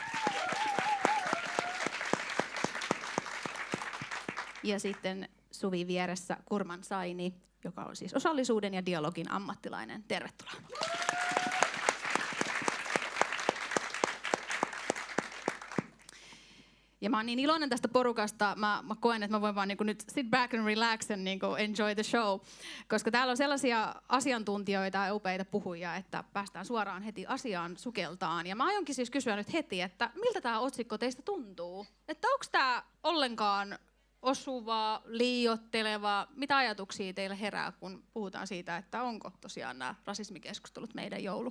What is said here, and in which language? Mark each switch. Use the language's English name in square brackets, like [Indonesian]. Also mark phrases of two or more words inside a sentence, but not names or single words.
[Finnish] Ja sitten Suvi vieressä Kulma-sali, joka on siis osallisuuden ja dialogin ammattilainen. Tervetuloa. Ja mä oon niin iloinen tästä porukasta, mä koen, että mä voin vaan nyt [English] sit back and relax and enjoy the show. [Finnish] Koska täällä on sellaisia asiantuntijoita ja upeita puhujia, että päästään suoraan heti asiaan sukeltaan. Ja mä aionkin siis kysyä nyt heti, että miltä tää otsikko teistä tuntuu? Että onko tää ollenkaan osuva, liioitteleva? Mitä ajatuksia teille herää, kun puhutaan siitä, että onko tosiaan nämä rasismikeskustelut meidän joulu?